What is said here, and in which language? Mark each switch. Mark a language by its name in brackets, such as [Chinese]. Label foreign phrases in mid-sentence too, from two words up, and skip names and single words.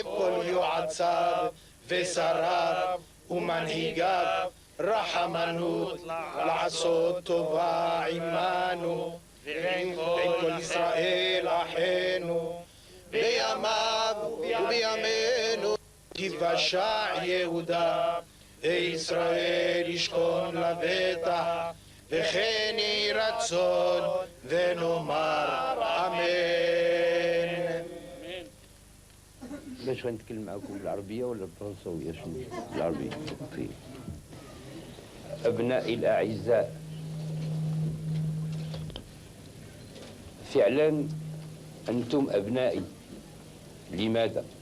[Hebrew] כל יועציו ושריו ומנהיגיו רחמנות לעשות טובה עמנו ועם כל ישראל אחינו בימיו ובימינו יבשע יהודה וישראל ישכון לבטח וכן יהי רצון ונאמר אמן. [Arabic] باش غنتكلم معكم بالعربية ولا بالفرنساوية؟ شنو بالعربية؟ طيب. أبنائي الأعزاء، فعلا أنتم أبنائي. لماذا؟